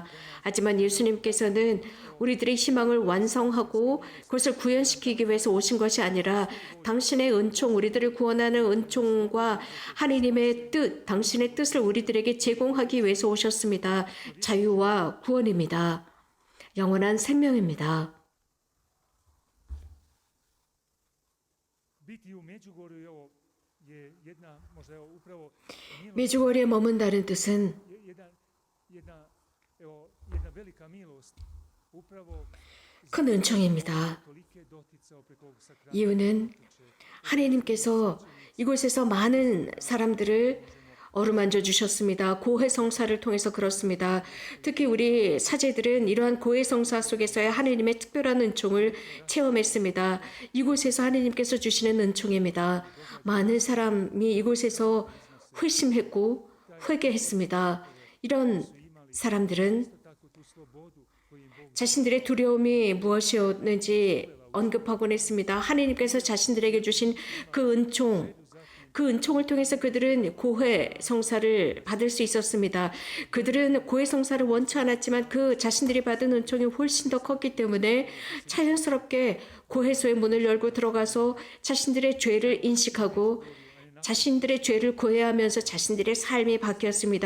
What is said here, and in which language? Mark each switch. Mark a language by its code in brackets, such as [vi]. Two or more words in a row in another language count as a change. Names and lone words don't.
[ko] 하지만 예수님께서는 우리들의 희망을 완성하고 그것을 구현시키기 위해서 오신 것이 아니라 당신의 은총, 우리들을 구원하는 은총과 하나님의 뜻, 당신의 뜻을 우리들에게 제공하기 위해서 오셨습니다. 자유와 구원입니다. 영원한 생명입니다. [hr] biti u Međugorju ovo je jedna možda evo upravo milost, [ko] 메주거리에 머문다는 뜻은 [hr] jedna velika milost upravo [ko] 큰 은총입니다. [hr] tolike doticao preko ovog sakramenta. [ko] 이유는 하나님께서 이곳에서 많은 사람들을 어루만져 주셨습니다. 고해성사를 통해서 그렇습니다. 특히 우리 사제들은 이러한 고해성사 속에서의 하나님의 특별한 은총을 체험했습니다. 이곳에서 하나님께서 주시는 은총입니다. 많은 사람이 이곳에서 회심했고 회개했습니다. 이런 사람들은 [hr] Tako tu slobodu koju im Bog [ko] 자신들의 두려움이 무엇이었는지 언급하곤 했습니다. 하나님께서 자신들에게 주신 그 은총을 통해서 그들은 고해 성사를 받을 수 있었습니다. 그들은 고해 성사를 원치 않았지만 그 자신들이 받은 은총이 훨씬 더 컸기 때문에 자연스럽게 고해소의 문을 열고 들어가서 자신들의 죄를 인식하고 자신들의 죄를 고해하면서 자신들의 삶이 바뀌었습니다.